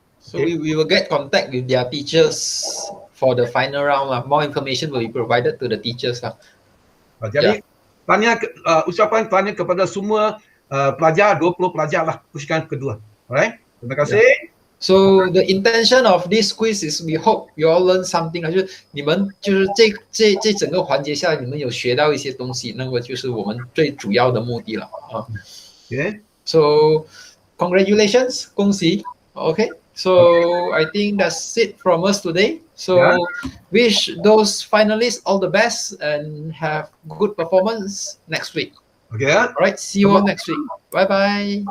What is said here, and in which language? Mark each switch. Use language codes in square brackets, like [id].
[en] So we will get contact with their teachers for the final round lah. More information will be provided to the teachers lah. [ms] Jadi ucapan tanya kepada semua pelajar, 20 pelajar lah pusingan kedua. Alright, terima kasih. [en] So the intention of this quiz is we hope you all learn something. [zh] 就是你们就是这整个环节下来，你们有学到一些东西，那个就是我们最主要的目的了啊。 [en] Okay. So congratulations, [zh] 恭喜。 [en] Okay. So I think that's it from us today. So wish those finalists all the best and have good performance next week. Okay. All right, see you all next week. Bye bye.